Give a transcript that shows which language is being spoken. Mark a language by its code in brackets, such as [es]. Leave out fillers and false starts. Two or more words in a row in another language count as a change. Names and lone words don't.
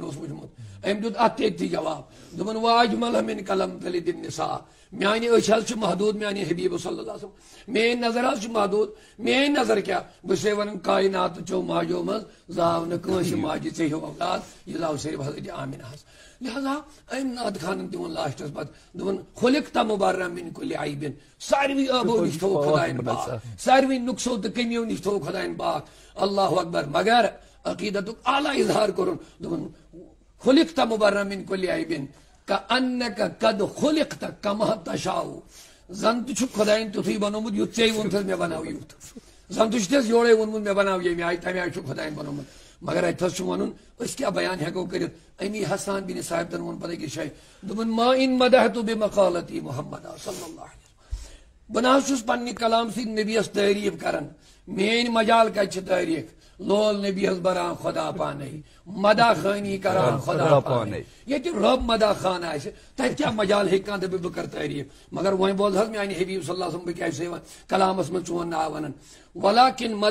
[ks] اوس وٕچھمُت أمۍ دیُت اتھ تہِ جواب دوٚپُن [ar] واجمل من کلم تلد النساء [ks] میانہ أچھ حظ چھِ محدود میانہ حبیب [ar] صلی اللہ علیہ وسلم [ks] میٲنۍ نظر حظ چھِ محدود میٲنۍ نظر کیٛاہ بہٕ چھُسے ونان کائنات چو ماجو منٛز زاو نہٕ کٲنٛسہِ ماجہِ ژےٚ ہیوٗ اولاد یہِ زاو صرف حضرت آمنہ حظ لہذا أمۍ نعت خانن تہِ ووٚن لاسٹس پتہٕ دوٚپُن [ar] خُلقت مُبرأ من کُلہِ عیبٍ [ks] ساروی عٲبو نِش تھوٚو خۄدایَن پاک ساروی نقصو تہٕ کٔمیو نِش تھوٚو خۄدایَن پاک [ar] اللہ اکبر [ks] مگر عقیدتُک اعلیٰ اظہار کوٚرُن دوٚپُن [ar] خُلقت مُبرأ من کُلہِ عیبٍ کأنک قد خلقت کما تشاء [ks] زن تہ چھُکھ خۄدایَن تیُتھُے بنومُت یُتھ ژےٚ ووٚنتھس مےٚ بناو یُتھ زن تہ چھُتھس یورے ووٚنمُت مےٚ بناو ییٚمہِ آیہِ تمہِ آیہِ چھُکھ خۄدایَن بنومُت مگر اتھس چھُ ونُن أسۍ کیٛاہ بیان ہیٚکو کٔرِتھ امی حسان بن ثابتن ووٚن پتہٕ أکِس جایہِ دوٚپُن [ar] ما ان مدحت بمقالتی محمد صلی اللہ علیہ وسلم [ks] بہٕ نہ حظ چھُس پننہِ کلام سۭتۍ نبیس تعریف کران میٲنۍ مجال کتہِ چھِ تعریف لول نبی حض بران خدا پانے مدا خانی کران خدا پانے یہ رب مدا خان آسہ تتہ کیا مجال ہیٚکہِ کانٛہہ دپہِ بہٕ کرٕ تعریف مگر وۄنۍ بوز حظ میانہِ حبیب [ar] صلی اللہ علیہ وسلم [ks] بہٕ کیٛاہ چھُسے کلامس منٛز چون ناو ونان ولکن